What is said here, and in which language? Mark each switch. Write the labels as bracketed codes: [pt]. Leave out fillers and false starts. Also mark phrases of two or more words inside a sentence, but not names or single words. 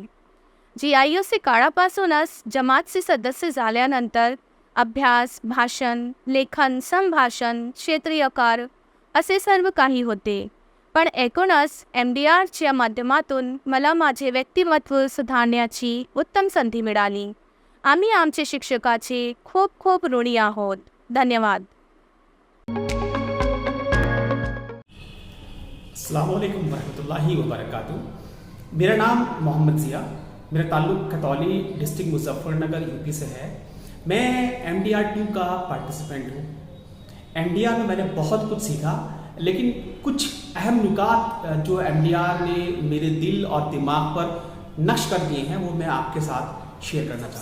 [mr] GIOC काळापासूनच जमातचे सदस्य झाल्यानंतर अभ्यास, भाषण, लेखन, संभाषण, क्षेत्रीयकार असे सर्व काही होते। पण एकूणच MDR-च्या माध्यमातून मला माझे व्यक्तिमत्व सुधारण्याची उत्तम संधी मिळाली। आम्ही आमचे शिक्षकाचे खूप खूप ऋणी आहोत। धन्यवाद। [ar] السلام عليكم ورحمة الله وبركاته. [hi] मेरा नाम मोहम्मद ज़िया, मेरा ताल्लुक़ खतौली डिस्ट्रिक्ट मुज़फ़्फ़रनगर यूपी से है। मैं MDR-2 का पार्टिसिपेंट हूँ। MDR में मैंने बहुत कुछ सीखा, लेकिन कुछ अहम नुकात जो MDR ने मेरे दिल और दिमाग पर नक्श कर दिए हैं वो मैं आपके साथ शेयर करना चाहता हूँ।